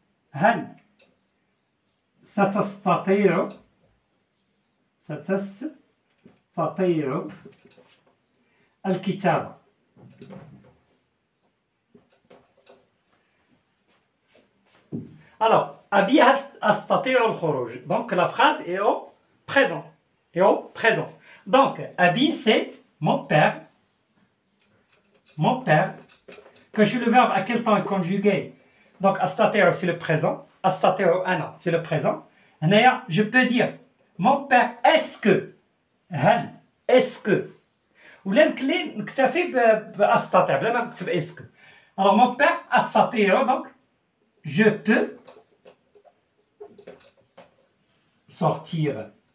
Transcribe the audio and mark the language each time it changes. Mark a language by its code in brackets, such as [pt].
[ar] هل ستستطيع الكتابة؟ Alors, أبي هل أستطيع الخروج. [fr] Donc la phrase est au présent. Donc, أبي c'est mon père. Quand je le verbe à quel temps est conjugué. Donc أستطيع c'est le présent. أستطيع أنا c'est le présent. هنايا je peux dire mon père est-ce que. هل est-ce que. [ar] ولا يمكن لي نكتفي بأستطيع بلا ما نكتب [fr] est-ce que. Alors mon père أستطيع donc je peux sortir.